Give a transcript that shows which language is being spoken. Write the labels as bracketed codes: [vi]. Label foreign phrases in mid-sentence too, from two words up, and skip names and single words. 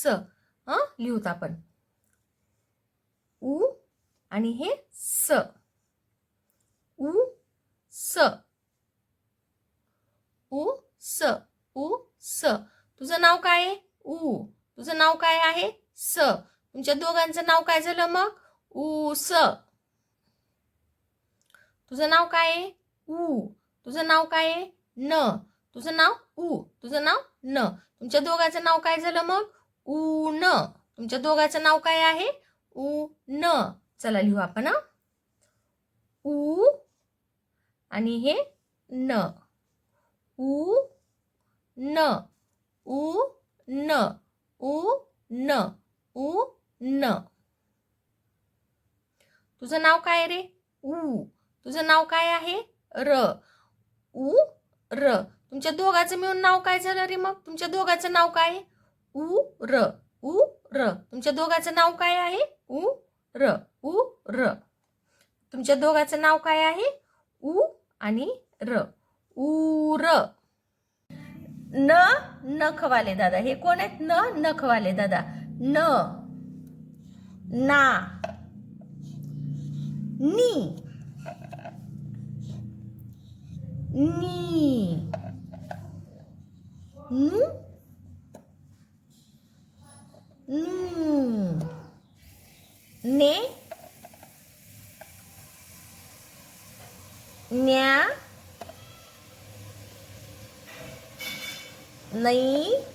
[mr] लिहूत आपण. उ आणि हे स. उ स उ स उ स. तुझं नाव काय आहे? उ. तुझं नाव काय आहे? स. तुमच्या दोघांचं नाव काय झालं मग? ऊस. तुझं नाव काय आहे? उ. तुझं नाव काय आहे? न. तुझं नाव उ. तुझं नाव न. तुमच्या दोघांचं नाव काय झालं मग? ऊन. तुमच्या दोघांचं नाव काय आहे? ऊन. चला लिहू आपण. उ आणि हे न. उ न उ न उ न उ न. तुझं नाव काय रे? उ. तुझं नाव काय आहे? र. उ र. तुमच्या दोघांचं मिळून नाव काय झालं रे मग? तुमच्या दोघांचं नाव काय? उ र उ र. तुमच्या दोघांचं नाव काय आहे? उ र उ र. तुमच्या दोघांचं नाव काय आहे? उ आणि र. उर. न नखवाले दादा. हे कोण आहेत? न नखवाले दादा. न ना नी नी नु नू ने न्या नई